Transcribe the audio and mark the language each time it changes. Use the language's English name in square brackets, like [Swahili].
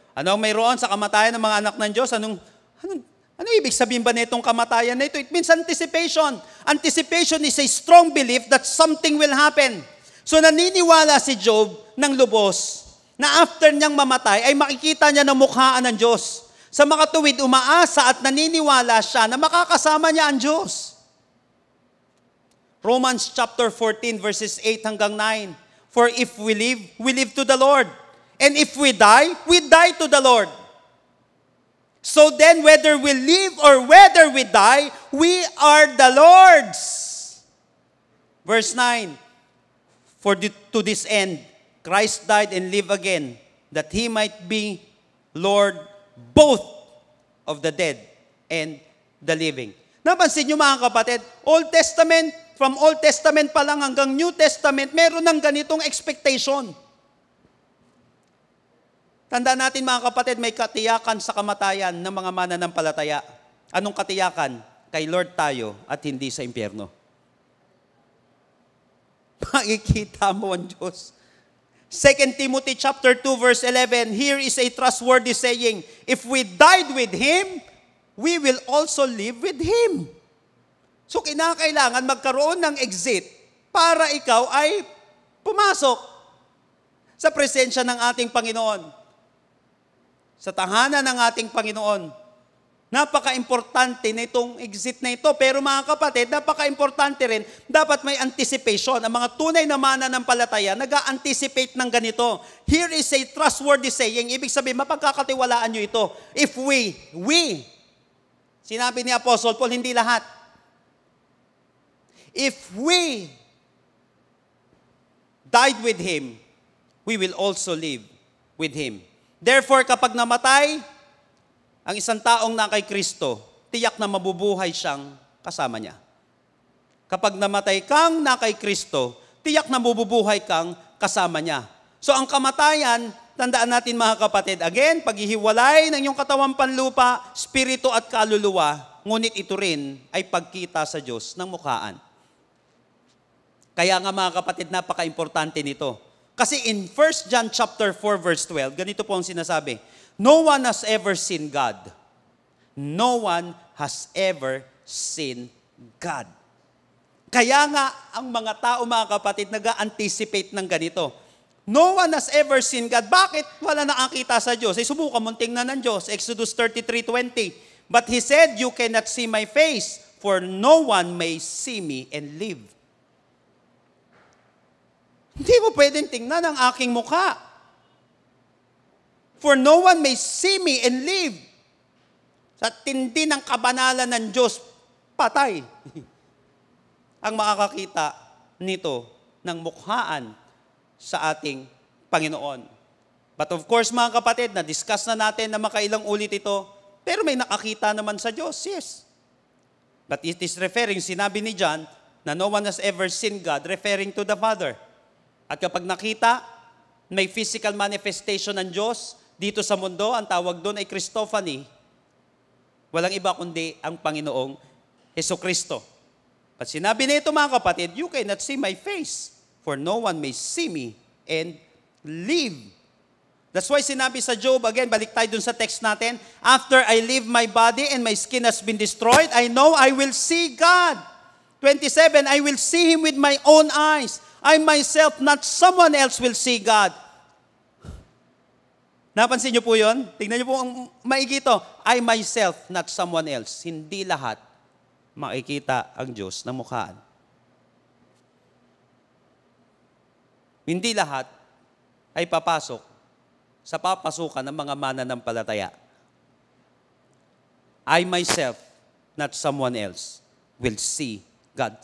[Filipino] Ano ang mayroon sa kamatayan ng mga anak ng Diyos? Ano ibig sabihin ba nitong kamatayan na ito? [English] It means anticipation. Anticipation is a strong belief that something will happen. [Filipino] So naniniwala si Job ng lubos na after niyang mamatay ay makikita niya na mukhaan ng Diyos. Sa makatuwid, umaasa at naniniwala siya na makakasama niya ang Diyos. [English] Romans chapter 14 verses 8 hanggang 9. For if we live to the Lord. And if we die to the Lord. So then, whether we live or whether we die, we are the Lord's. Verse 9. To this end, Christ died and lived again, that He might be Lord both of the dead and the living. [Filipino] Napansin niyo mga kapatid, from Old Testament pa lang hanggang New Testament, meron ng ganitong expectation. Tandaan natin mga kapatid, may katiyakan sa kamatayan ng mga mananampalataya. Anong katiyakan? Kay Lord tayo at hindi sa impyerno. Makikita mo ang Diyos. [English] 2 Timothy chapter 2 verse 11, here is a trustworthy saying, if we died with Him, we will also live with Him. [Filipino] So kinakailangan magkaroon ng exit para ikaw ay pumasok sa presensya ng ating Panginoon. Sa tahanan ng ating Panginoon. Napaka-importante na itong exit na ito. Pero mga kapatid, napaka-importante rin, dapat may anticipation. Ang mga tunay na mananampalataya, nag-a-anticipate ng ganito. [English] Here is a trustworthy saying. [Filipino] Ibig sabihin, mapagkakatiwalaan nyo ito. [English] If we, [Filipino] sinabi ni Apostle Paul, hindi lahat. [English] If we died with Him, we will also live with Him. [Filipino] Therefore, kapag namatay ang isang taong na kay Kristo, tiyak na mabubuhay siyang kasama niya. Kapag namatay kang na kay Kristo, tiyak na mabubuhay kang kasama niya. So ang kamatayan, tandaan natin mga kapatid, again, paghihiwalay ng iyong katawang panlupa, spirito at kaluluwa, ngunit ito rin ay pagkita sa Diyos ng mukhaan. Kaya nga mga kapatid, napaka-importante nito. [English] Kasi in 1 John chapter 4 verse 12, [Filipino] ganito po ang sinasabi, [English] no one has ever seen God. No one has ever seen God. [Filipino] Kaya nga, ang mga tao, mga kapatid, nag-anticipate ng ganito. [English] No one has ever seen God. [Filipino] Bakit wala nakakita sa Diyos? Subukan mong tingnan ng Diyos. Exodus 33:20. [English] But He said, you cannot see my face, for no one may see me and live. [Filipino] Hindi mo pwedeng tingnan ang aking mukha. [English] For no one may see me and live. [Filipino] Sa tindi ng kabanalan ng Diyos, patay. Ang makakakita nito ng mukhaan sa ating Panginoon. [English] But of course, [Filipino] mga kapatid, na-discuss na natin na makailang ulit ito, pero may nakakita naman sa Diyos, yes. [English] But it is referring, [Filipino] sinabi ni John, na [English] no one has ever seen God, referring to the Father. [Filipino] At kapag nakita, may physical manifestation ng Diyos dito sa mundo, ang tawag doon ay Christophany. Walang iba kundi ang Panginoong Hesukristo. At sinabi nito, mga kapatid, [English] you cannot see my face, for no one may see me and live. That's why sinabi sa Job, again, [Filipino] balik tayo dun sa text natin, [English] after I leave my body and my skin has been destroyed, I know I will see God. 27, I will see Him with my own eyes. I myself, not someone else, will see God. [Filipino] Napansin niyo po yun? Tingnan niyo po ang maigi ito. [English] I myself, not someone else. [Filipino] Hindi lahat makikita ang Diyos na mukhaan. Hindi lahat ay papasok sa papasukan ng mga mananampalataya. [English] I myself, not someone else, will see God.